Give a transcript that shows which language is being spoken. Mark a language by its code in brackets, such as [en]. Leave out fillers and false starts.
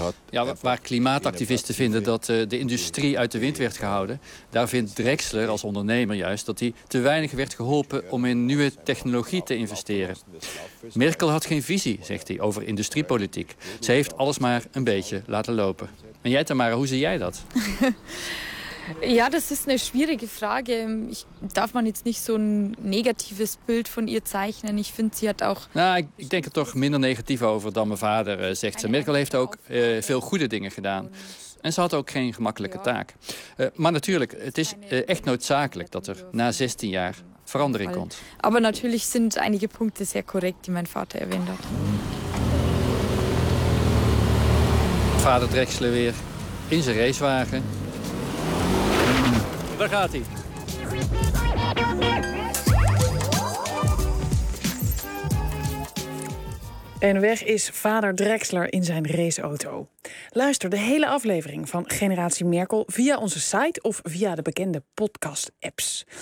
[nl] Ja, waar klimaatactivisten vinden dat de industrie uit de wind werd gehouden, daar vindt Drexler als ondernemer juist dat hij te weinig werd geholpen om in nieuwe technologie te investeren. Merkel had geen visie, zegt hij, over industriepolitiek. Ze heeft alles maar een beetje laten lopen. En jij, Tamara, hoe zie jij dat? [de] Ja, das ist eine schwierige Frage. Ich darf man jetzt nicht so ein negatives Bild von ihr zeichnen. Ich finde, sie hat auch. Ich denke doch [nl] minder negativ over dan mijn vader, zegt ze. Merkel heeft ook veel goede dingen gedaan. En ze had ook geen gemakkelijke taak. Maar natuurlijk, het is echt noodzakelijk dat er na 16 jaar verandering komt. [de] Aber natürlich sind einige Punkte sehr korrekt, die mein Vater erwähnt hat. [nl] Vader Drexler weer in zijn racewagen. Daar gaat hij. En weg is vader Drexler in zijn raceauto. Luister de hele aflevering van Generatie Merkel via onze site of via de bekende podcast-apps.